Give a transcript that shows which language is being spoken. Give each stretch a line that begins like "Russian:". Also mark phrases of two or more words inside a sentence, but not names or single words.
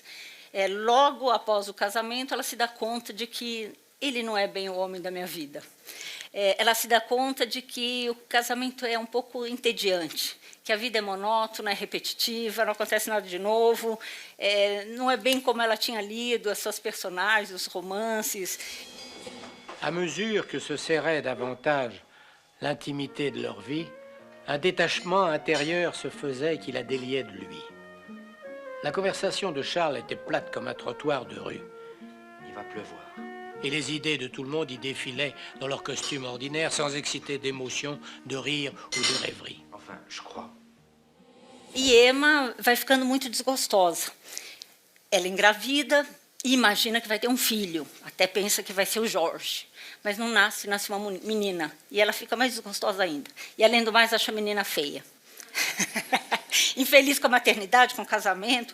Portuguese: Logo após o casamento, ela se dá conta de que ele não é bem o homem da minha vida. Ela se dá conta de que o casamento é um pouco entediante, que a vida é monótona, é repetitiva, não acontece nada de novo, não é bem como ela tinha lido as suas personagens, os romances.
French: À mesure que se serrait davantage l'intimité de leur vie, un détachement intérieur se faisait qui la déliait de lui. La conversation de Charles était plate comme un trottoir de rue. Il va pleuvoir. Et les idées de tout le monde y défilaient dans leur costume ordinaire, sans exciter d'émotion, de rire ou de rêverie. Enfin, je crois.
Portuguese: E Emma vai ficando muito desgostosa. Ela engravida e imagina que vai ter um filho. Até pensa que vai ser o Jorge. Mas não nasce uma menina. E ela fica mais desgostosa ainda. E, além do mais, acha a menina feia. Infeliz com a maternidade, com o casamento.